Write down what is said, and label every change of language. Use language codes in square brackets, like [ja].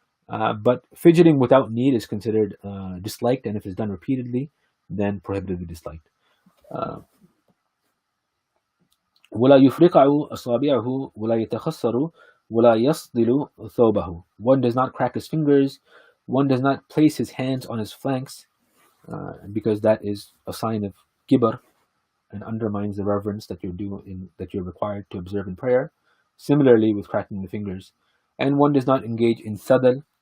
[en] But fidgeting without need is considered disliked, and if it's done repeatedly, then prohibitively disliked. [ar] ولا يفرقع أصابعه ولا يتخسر ولا يصدل ثوبه. [en] One does not crack his fingers, one does not place his hands on his flanks, because that is a sign of kibr and undermines the reverence that you're required to observe in prayer. Similarly with cracking the fingers. And one does not engage in sadal.